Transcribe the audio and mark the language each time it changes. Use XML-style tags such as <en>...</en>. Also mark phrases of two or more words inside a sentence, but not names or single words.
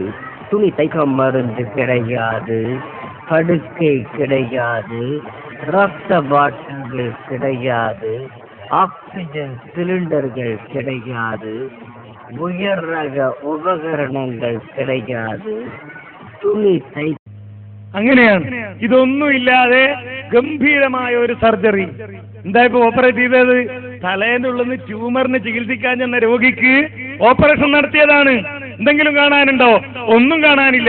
<ta>துணி தைக்க மருந்து கிடையாது, படுக்கை கிடையாது, ரத்த பாட்டில்கள் கிடையாது, ஆக்சிஜன் சிலிண்டர்கள் கிடையாது, உயர் ரக உபகரணங்கள் கிடையாது,</ta> <ml>തുണി തൈ. അങ്ങനെയാണ്. ഇതൊന്നും ഇല്ലാതെ ഗംഭീരമായ ഒരു സർജറി. എന്താ ഇപ്പൊ ഓപ്പറേറ്റ് ചെയ്തത്? തലേന്റെ ഉള്ളിൽ നിന്ന് ട്യൂമറിന് ചികിത്സിക്കാൻ ചെന്ന രോഗിക്ക് ഓപ്പറേഷൻ നടത്തിയതാണ്. എന്തെങ്കിലും കാണാനുണ്ടോ? ഒന്നും കാണാനില്ല.</ml>